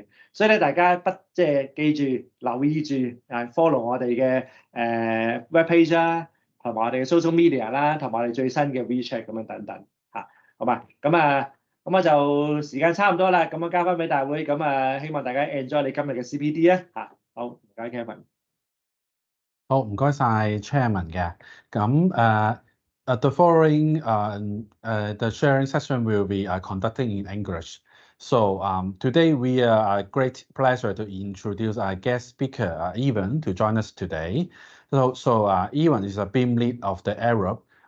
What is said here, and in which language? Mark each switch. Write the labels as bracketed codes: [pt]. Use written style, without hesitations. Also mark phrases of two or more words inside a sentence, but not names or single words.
[yue] 所以咧，大家即係記住留意住follow 我哋嘅 [en] web page [yue] 啦，同埋我哋嘅 [en] social media [yue] 啦，同埋我哋最新嘅 WeChat 咁樣等等嚇，好嘛？咁我就時間差唔多啦，咁我交翻俾大會，咁希望大家 enjoy 你今日嘅 CPD 啊嚇。好，唔該 Kevin。好，唔該晒 Chairman 嘅。 [en] 咁 the following the sharing session will be conducted in English. So today we are a great pleasure to introduce our guest speaker, Evan, to join us today. So Evan is a BIM lead of the Arab.